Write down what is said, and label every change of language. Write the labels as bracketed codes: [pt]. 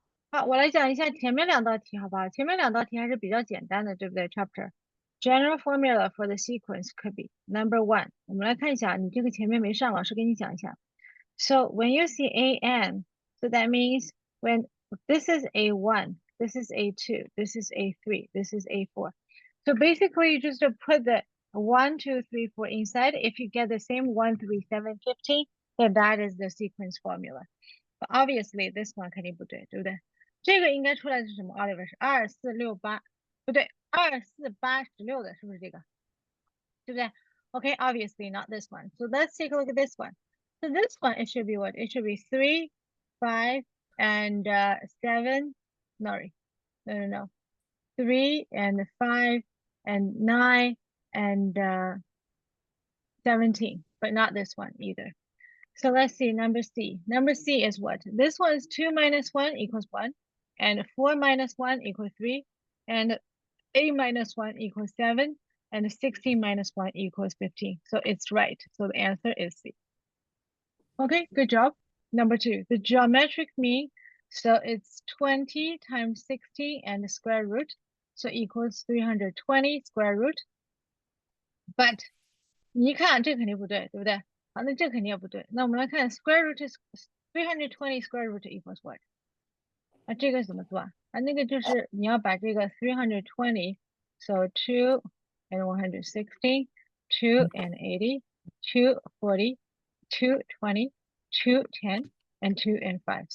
[zh] 好，我来讲一下前面两道题，好不好？前面两道题还是比较简单的，对不对 [en] ？Chapter general formula for the sequence could be number one。 [zh] 我们来看一下，你这个前面没上，老师给你讲一下。 [en] So when you see an, so that means when this is a1, this is a2, this is a3, this is a4. So basically, you just put the 1, 2, 3, 4 inside. If you get the same 1, 3, 7, 15, then that is the sequence formula. But obviously, this one [zh] 肯定不对，对不对？这个应该出来是什么 ？Oliver 是2、4、6、8，不对，2、4、8、16的，是不是这个？对不对 [en] ？Okay, obviously not this one. So let's take a look at this one. So this one, it should be what? It should be 3, 5, and 7. Sorry, no. 3 and 5 and 9 and 17, but not this one either. So let's see, number C. Number C is what? This one is 2 minus 1 equals 1, and 4 minus 1 equals 3, and 8 minus 1 equals 7, and 16 minus 1 equals 15. So it's right. So the answer is C. Okay, good job. Number 2, the geometric mean. So it's 20 times 60 and the square root. So equals 320 square root. [zh] But 你一看这肯定不对，对不对？好，那这肯定也不对。那我们来看 [en] square root is 320 square root equals what？ [zh] 啊，这个怎么做啊？啊，那个就是你要把这个 [en] 320 so 2 and 160, 2 and 80, 240, 220, 210, and 2 and 5.